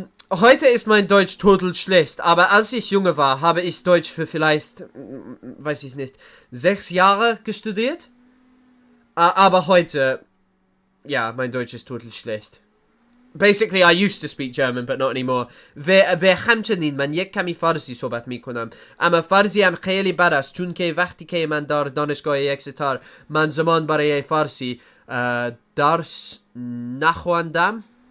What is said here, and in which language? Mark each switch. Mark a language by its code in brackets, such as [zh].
[de] Heute ist mein Deutsch total schlecht, aber als ich junge war, habe ich Deutsch für vielleicht, weiß ich nicht, 6 Jahre gestudiert. Aber heute, yeah, mein Deutsch ist total schlecht. [en] Basically, I used to speak German, but not anymore. [fa] همچنین من یک کمی فارسی صحبت میکنم. اما فارسی هم خیلی بد است چون که وقتی که من در دانشگاه اکستر من زمان برای فارسی درس نخواندم.